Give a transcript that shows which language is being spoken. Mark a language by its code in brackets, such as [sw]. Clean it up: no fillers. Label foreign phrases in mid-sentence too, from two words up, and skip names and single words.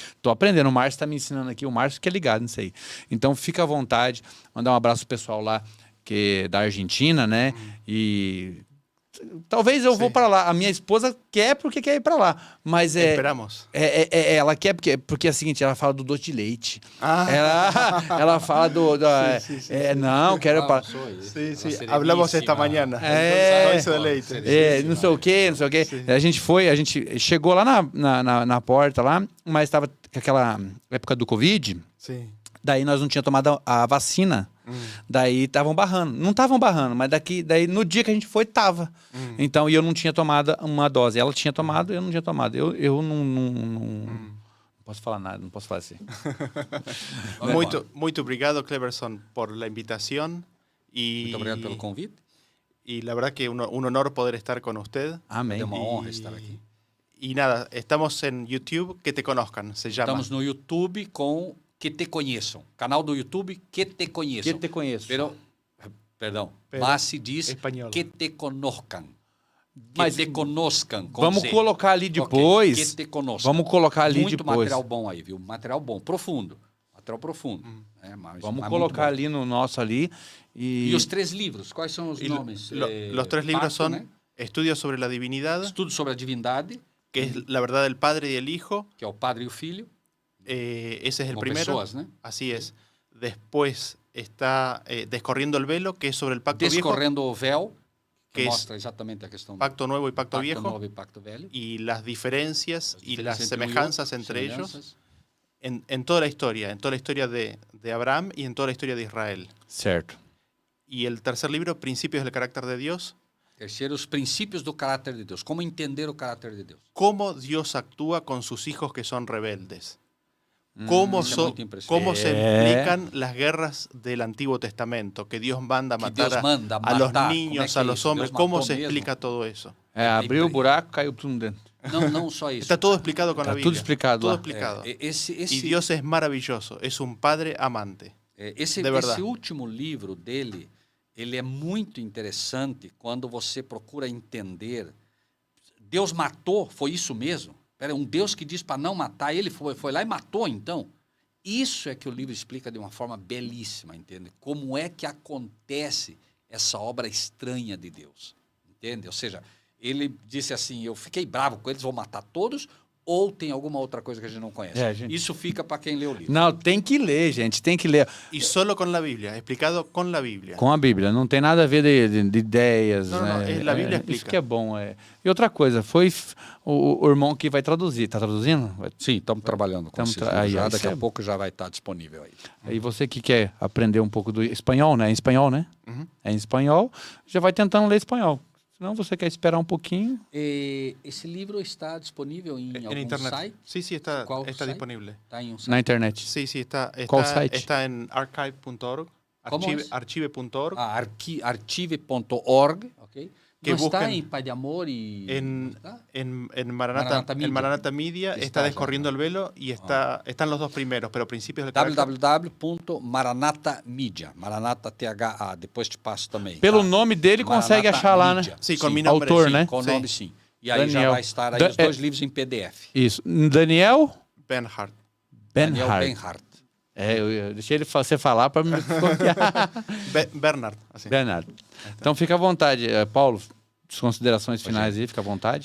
[pt] Estou aprendendo, o Márcio está me ensinando aqui, o Márcio que é ligado nisso aí. Então fica à vontade, mandar um abraço pro pessoal lá, que é da Argentina, né? E talvez eu vou para lá. A minha esposa quer porque quer ir para lá. Mas Esperamos. Ela quer porque é o seguinte, ela fala do doce de leite. Ah. Ela fala não, quero para... [es] Sí, sí. Hablamos esta mañana. [pt] Doce de leite. Não sei o quê. A gente chegou lá na porta lá, mas estava aquela época do Covid. Sim. Daí nós não tínhamos tomado a vacina. Daí estavam barrando. Não estavam barrando, mas daí no dia que a gente foi, tava. Então, e eu não tinha tomado uma dose. Ela tinha tomado, eu não tinha tomado. Eu não posso falar nada, não posso falar assim. Muito obrigado, Cleberson, [es] por la invitación. [pt] Muito obrigado pelo convite. [es] Y la verdad que un honor poder estar con usted. [pt] Amém. É uma honra estar aqui. [es] Y nada, estamos en YouTube, que te conozcan, se llama. [pt] Estamos no YouTube com Que Te Conheçam. Canal do YouTube Que Te Conheçam. Que te conheço. Perdão. [es] Pero [pt] Mas se diz espanhol. [es] Que Te Conozcan. Que [pt] Mas Te Conoscam. Com Vamos C. colocar ali Ok, depois. Que Te Conoscam. Vamos colocar ali Muito depois. material bom aí, viu? Material bom, profundo. Material profundo. Mas Vamos muito colocar bom. ali no nosso ali. E os 3 livros, quais são os nomes? [es] Los 3 libros [pt] Pacto, [es] son [pt] né? [es] Estudios sobre la Divinidad, [pt] Estudo sobre a Divindade, [es] que es la verdad del Padre y el Hijo. [pt] que é o Padre e o Filho, [es] Ese es el [pt] como [es] primero. [pt] pessoas, né? [es] Así es. Después está Descorriendo el Velo, que es sobre el Pacto Viejo, [pt] Descorrendo o Véu, que Que mostra exatamente a questão do [es] Pacto Nuevo y Pacto Viejo, [pt] Novo e Pacto Velho. [es] y las diferencias y las [pt] diferenças entre [es] semejanzas [pt] um e outro, [es] entre ellos [pt] semelhanças. [es] en toda la historia de Abraham y en toda la historia de Israel. [pt] Certo. [es] Y el tercer libro, Principios del Carácter de Dios, [pt] Terceiro, os princípios do caráter de Deus. Como entender o caráter de Deus. [es] cómo Dios actúa con sus hijos que son rebeldes. Cómo, [pt] Isso é muito impressionante. [es] cómo se explican las guerras del Antiguo Testamento, que Dios manda a [pt] Que [es] matar, [pt] Deus manda [es] a los [pt] matar. [es] niños, [pt] Como é [es] a [pt] que é [es] los [pt] isso? [es] hombres, [pt] Deus [es] cómo [pt] matou [es] se [pt] mesmo? [es] explica todo eso. [pt] Abriu o buraco, caiu tudo dentro. Não só isso. [es] Está todo explicado con [pt] Está [es] la Biblia. [pt] tudo explicado [es] Todo [pt] lá. [es] explicado. [pt] Esse, [es] Y Dios es maravilloso, es un Padre amante. [pt] Esse de verdade. último livro dele, ele é muito interessante quando você procura entender. Deus matou, foi isso mesmo? Pera, um Deus que diz para não matar, ele foi lá e matou, então? Isso é que o livro explica de uma forma belíssima, entende? Como é que acontece essa obra estranha de Deus, entende? Ou seja, ele disse assim, eu fiquei bravo com eles, vou matar todos, ou tem alguma outra coisa que a gente não conhece? Isso fica para quem lê o livro. Não, tem que ler, gente, tem que ler. [es] Y solo con la Biblia, explicado con la Biblia. [pt] Com a Bíblia, não tem nada a ver de ideias. Não, né? não, a Bíblia Isso explica. que é bom. E outra coisa, foi o irmão que vai traduzir. Tá traduzindo? Sim, estamos trabalhando com isso. aí, Já isso daqui é- a pouco já vai estar disponível aí. E você que quer aprender um pouco do espanhol, né? É em espanhol, né? É em espanhol, já vai tentando ler espanhol. Senão você quer esperar um pouquinho. Esse livro está disponível em [es] En [pt] algum [es] internet. [pt] site? [es] Sí, sí, está ¿Cuál site? disponible. [pt] Está em um site? Na internet. [es] Sí, sí, está ¿Cuál site? está en archive.org. ¿Cómo es? Archive.org. [pt] Archive.org, ok? [es] Que [pt] Não está [es] busquen [pt] em Pai de Amor e... [es] En, ¿Está? en Maranata Media. en Maranata Media Está está ya, Descorriendo ¿no? el Velo y están los dos primeros, pero Principios del Carácter. www.maranata Media. [pt] Maranata THA, depois te passo também. Pelo tá? nome dele, consegue Maranata achar lá, né? Media. [es] Sí, con [pt] Sim, [es] mi nombre. [pt] autor, [es] sí. [pt] né? Com o [es] Sí. [pt] nome sim. E aí já Daniel. vai estar aí os 2 livros em PDF. Isso. Daniel Bernhard. Daniel Benhart. Benhart. Eu deixei você falar para me copiar. [es] Bernard. Así. [pt] Bernardo. Então fica à vontade. Paulo, considerações finais aí, fica à vontade.